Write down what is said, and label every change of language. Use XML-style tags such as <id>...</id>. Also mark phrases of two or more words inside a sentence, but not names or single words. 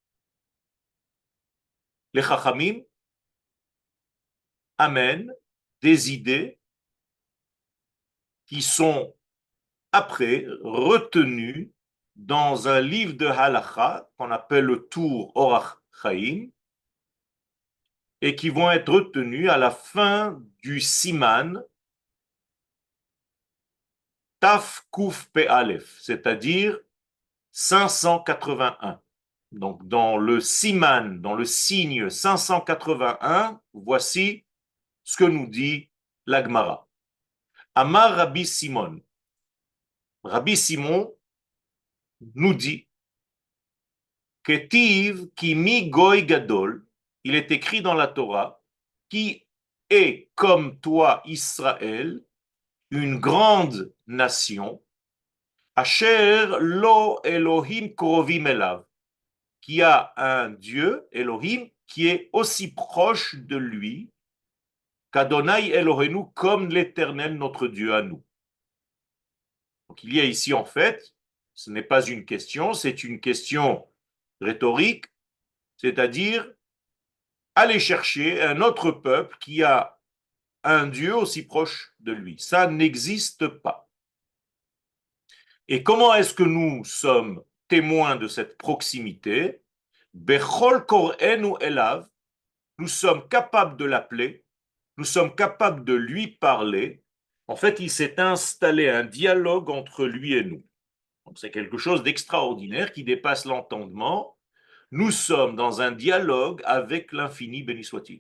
<fr>Les Chachamim amènent des idées qui sont après retenues dans un livre de halakha qu'on appelle le Tour Orach Chaim et qui vont être retenues à la fin du</fr> <he>סימן תו קוף פא אלף,</he> <fr>c'est-à-dire 581. Donc, dans le Siman, dans le signe 581, voici ce que nous dit l'Agmara.</fr> <he>אמר רבי סימון.</he> <fr>Rabbi Simon nous dit</fr> <he>כתיב כי מי גוי גדול,</he> <fr>il est écrit dans la Torah, qui est comme toi, Israël, une grande nation,</fr> <he>אשר לו אלוהים קרובים אליו,</he> <fr>qui a un Dieu, Elohim, qui est aussi proche de lui qu'</fr> <he>אדוני אלוהינו,</he> <fr>comme l'Éternel, notre Dieu à nous. Donc il y a ici en fait, ce n'est pas une question, c'est une question rhétorique, c'est-à-dire aller chercher un autre peuple qui a un Dieu aussi proche de lui. Ça n'existe pas. Et comment est-ce que nous sommes témoins de cette proximité?</fr> <he>בכל קראנו אליו,</he> <fr>nous sommes capables de l'appeler, nous sommes capables de lui parler. En fait, il s'est installé un dialogue entre lui et nous. Donc, c'est quelque chose d'extraordinaire qui dépasse l'entendement. Nous sommes dans un dialogue avec l'infini, béni soit-il.</fr>